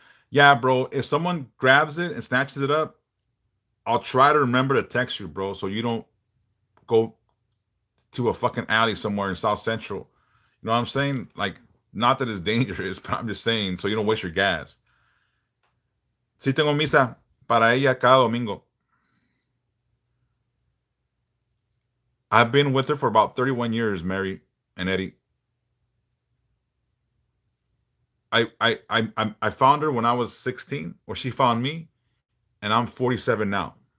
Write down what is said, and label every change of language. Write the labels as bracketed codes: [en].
[en] Yeah, bro. If someone grabs it and snatches it up, I'll try to remember to text you, bro, so you don't go to a fucking alley somewhere in South Central. You know what I'm saying? Like, not that it's dangerous, but I'm just saying so you don't waste your gas. [es] Sí tengo misa para ella cada domingo. [en] I've been with her for about 31 years, Mary and Eddie. I found her when I was 16, or she found me, and I'm 47 now.